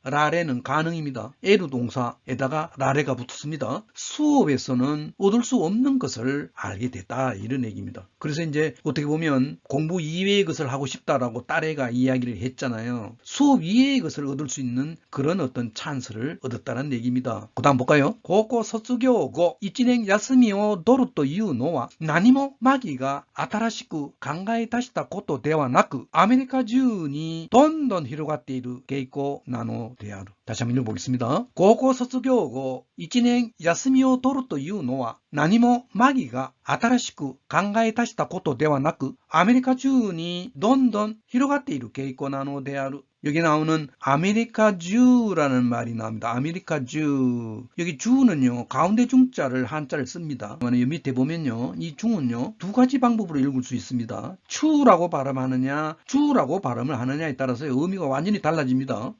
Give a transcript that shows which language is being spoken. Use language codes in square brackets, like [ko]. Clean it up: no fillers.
[ko] 라레는 가능입니다. 에루 동사에다가 라레가 붙었습니다. 수업에서는 얻을 수 없는 것을 알게 됐다, 이런 얘기입니다. 그래서 이제 어떻게 보면 공부 이외의 것을 하고 싶다라고 딸애가 이야기를 했잖아요. 수업 이외의 것을 얻을 수 있는 그런 어떤 찬스를 얻었다는 얘기입니다. 그 다음 볼까요? [ja] 고고卒業後 1年休みを取るというのは何もマギが新しく考え出したことではなくアメリカ中にどんどん広がっている傾向なのである。 [ko] 다시 한번 읽어보겠습니다. [ja] 高校卒業後 1年休みを取るというのは何もマギが新しく考え出したことではなくアメリカ中にどんどん広がっている傾向なのである。 [ko] 여기 나오는 아메리카주라는 말이 나옵니다. 아메리카주. 여기 주는요, 가운데 중자를 한자를 씁니다. 이 밑에 보면요, 이 중은요, 두 가지 방법으로 읽을 수 있습니다. 추라고 발음하느냐, 주라고 발음을 하느냐에 따라서 의미가 완전히 달라집니다.